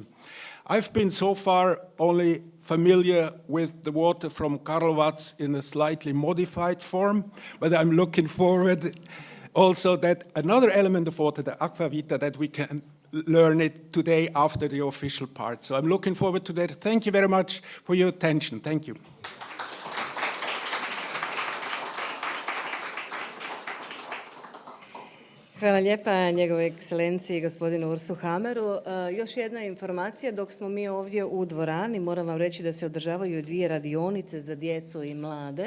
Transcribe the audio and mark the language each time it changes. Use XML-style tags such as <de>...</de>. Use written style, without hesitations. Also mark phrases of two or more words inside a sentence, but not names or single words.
<en>I've been so far only familiar with the water from Karlovac in a slightly modified form, but I'm looking forward also that another element of water, the aquavita, that we can learn it today after the official part. So I'm looking forward to that. Thank you very much for your attention. Thank you.</en> <hr>Hvala lijepa njegovoj ekscelenciji gospodinu Ursu Hameru. Još jedna informacija, dok smo mi ovdje u dvorani, moram vam reći da se održavaju 2 radionice za djecu i mlade.</hr>